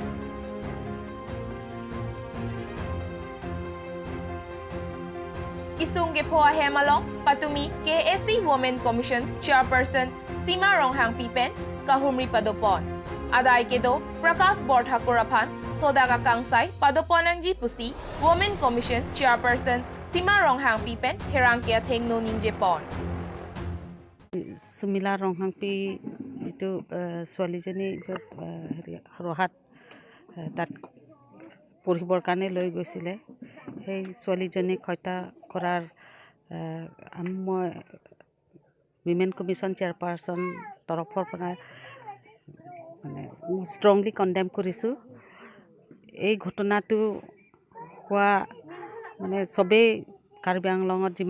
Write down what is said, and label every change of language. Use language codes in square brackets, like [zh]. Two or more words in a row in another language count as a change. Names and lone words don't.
[mjw] Isungge po Ahem Along, Patumi, KSC [en] Women Commission Chairperson, [mjw] Sima Ronghang Pipen, Kahumri Padopon. Aday Kedo, Prakas Bort Hakurapan, Sodaga Kangsai, Padoponang Jipusi, [en] Women Commission Chairperson, [mjw] Sima Ronghang Pipen, Herangkia Thengno Ninjepon. Sumila Ronghang Pi itu [as] ছোৱালীজনী ৰহাত তাত পঢ়িবৰ কাৰণে লৈ গৈছিলে সেই ছোৱালীজনীক হত্যা কৰাৰ মই [en] Women Commission Chairperson [as] তৰফৰ পৰা মানে [en] strongly condemn [as] কৰিছোঁ এই ঘটনাটো হোৱা মানে সবেই কাৰ্বি আংলঙত যিমান